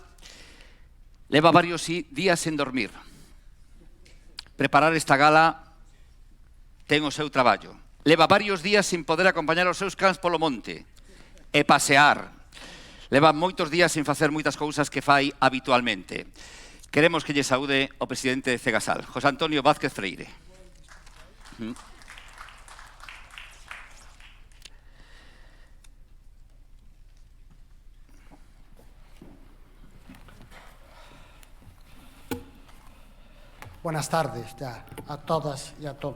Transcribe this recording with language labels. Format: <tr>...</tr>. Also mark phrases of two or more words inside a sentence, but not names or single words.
<gl>Leva varios días sen dormir. Preparar esta gala ten o seu traballo. Leva varios días sin poder acompañar os seus cans polo monte e pasear. Leva moitos días sin facer moitas cousas que fai habitualmente. Queremos que lle saúde o presidente de Cegasal, José Antonio Vázquez Freire.</gl> <es>Buenas tardes ya a todas y a todos.</es>